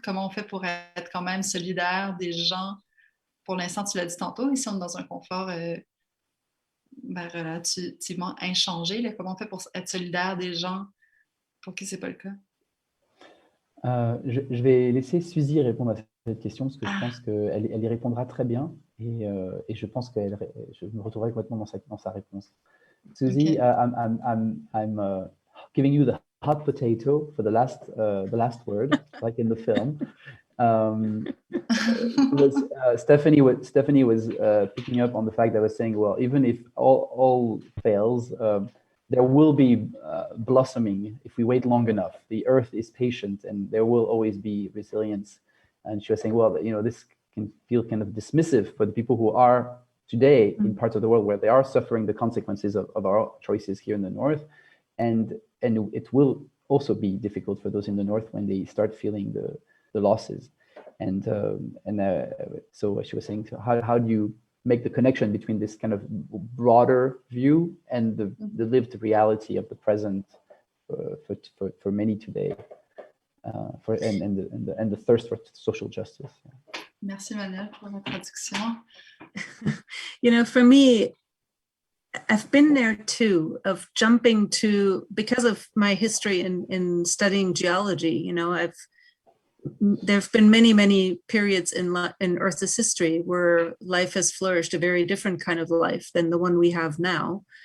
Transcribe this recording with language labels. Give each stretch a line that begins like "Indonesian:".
French: Comment on fait pour être quand même solidaire des gens? Pour l'instant, tu l'as dit tantôt, ici on est dans un confort relativement inchangé. Là. Comment on fait pour être solidaire des gens pour qui ce n'est pas le cas? Je vais laisser Suzy répondre à cette question parce que je pense qu'elle y répondra très bien et je pense que je me retrouverai complètement dans sa réponse.
English: Suzy, okay. I'm giving you the hot potato for the last word, like in the film. Stephanie was picking up on the fact that I was saying, well, even if all fails, there will be blossoming if we wait long enough. The earth is patient and there will always be resilience. And she was saying, well, this can feel kind of dismissive for the people who are today in parts of the world where they are suffering the consequences of our choices here in the north. And it will also be difficult for those in the north when they start feeling the losses. And so she was saying, how do you make the connection between this kind of broader view and the lived reality of the present for many today, and the thirst for social justice.
French: Merci Manuel pour la traduction.
English: For me, I've been there too, of jumping to, because of my history in studying geology, there have been many, many periods in Earth's history where life has flourished a very different kind of life than the one we have now.